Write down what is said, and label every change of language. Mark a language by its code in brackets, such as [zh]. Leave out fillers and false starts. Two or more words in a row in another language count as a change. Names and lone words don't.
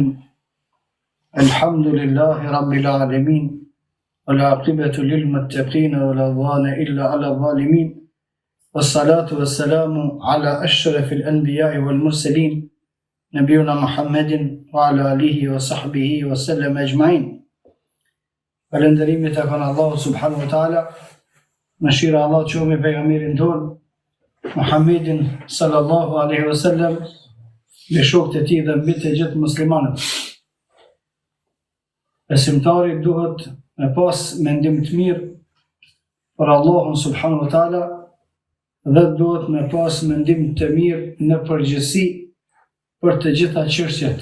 [ar] الحمد لله رب العالمين، والعاقبة للمتقين ولا عدوان إلا على الظالمين، والصلاة والسلام على أشرف الأنبياء والمرسلين نبينا محمد وعلى آله وصحبه وسلم أجمعين. [sq] Falënderimet e kanë Allahu [ar] سبحانه وتعالى, [sq] mëshira Allah që me pejgamberin ton Muhammedin [ar] صلى الله عليه وسلم, [sq] me shokët e tij dhe mbi të gjithë muslimanët. Besimtari duhet me pas mendim të mirë për Allahun [ar] سبحانه وتعالى [sq] dhe duhet me pas mendim të mirë në përgjithësi për të gjitha çështjet.